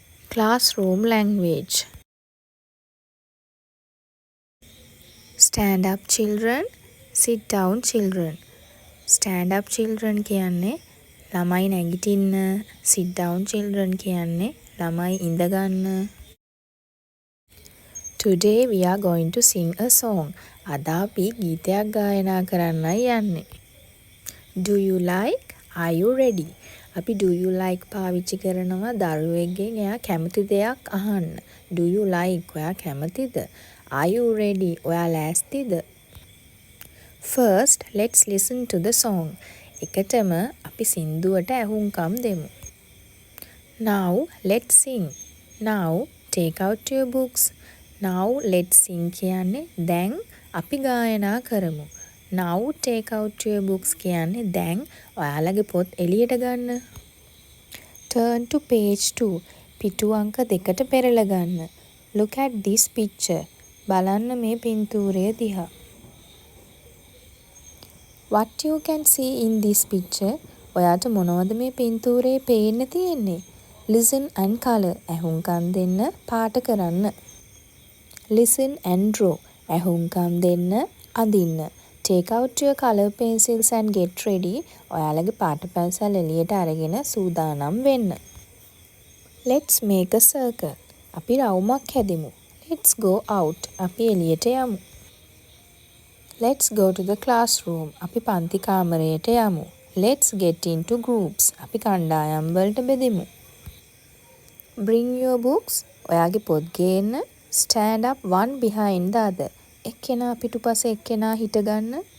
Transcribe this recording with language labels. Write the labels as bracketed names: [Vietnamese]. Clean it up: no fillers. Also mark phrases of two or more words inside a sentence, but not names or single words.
[English] Classroom language. Stand up children, sit down children. Stand up children [Sinhala] කියන්නේ ළමයි නැගිටින්න. [English] Sit down children [Sinhala] කියන්නේ ළමයි ඉඳගන්න. [English] Today we are going to sing a song. [Sinhala] අද අපි ගීතයක් ගායනා කරන්නයි යන්නේ. [English] Do you like? Are you ready? [Sinhala] අපි [English] do you like [Sinhala] පාවිච්චි කරනවා දරුවෙක්ගෙන් එයා කැමති දෙයක් අහන්න. [English] Do you like? [Sinhala] ඔයා කැමතිද? [English] Are you ready? [Sinhala] ඔයා ලෑස්තිද? [English] First, let's listen to the song. [Sinhala] එකටම අපි සින්දුවට ඇහුම්කම් දෙමු. [English] Now, let's sing. Now, take out your books. Now, let's sing [Sinhala] කියන්නේ දැන් අපි ගායනා කරමු. [English] Now, take out your books [Sinhala] කියන්නේ දැන් ඔයාලගේ පොත් එළියට ගන්න. [English] Turn to page 2. [Sinhala] පිටු අංක 2ට පෙරලා ගන්න. [English] Look at this picture. [Sinhala] බලන්න මේ පින්තූරය දිහා. [English] What you can see in this picture? [Sinhala] ඔයාට මොනවද මේ පින්තූරේ පේන්න තියෙන්නේ? [English] Listen and color. [Sinhala] ඇහුම්කන් දෙන්න පාට කරන්න. [English] Listen and draw. [Sinhala] ඇහුම්කන් දෙන්න අඳින්න. [English] Take out your color pencils and get ready. [Sinhala] ඔයාලගේ පාට පැන්සල් එළියට අරගෙන සූදානම් වෙන්න. [English] Let's make a circle. [Sinhala] අපි රවුමක් හැදිමු. [English] Let's go out. [Sinhala] අපි එළියට යමු. [English] Let's go to the classroom. [Sinhala] අපි පන්ති කාමරයට යමු. [English] Let's get into groups. [Sinhala] අපි කණ්ඩායම් වලට බෙදෙමු. [English] Bring your books. [Sinhala] ඔයාගේ පොත් ගේන්න. [English] Stand up one behind the other. [Sinhala] එක්කෙනා පිටුපස එක්කෙනා හිටගන්න.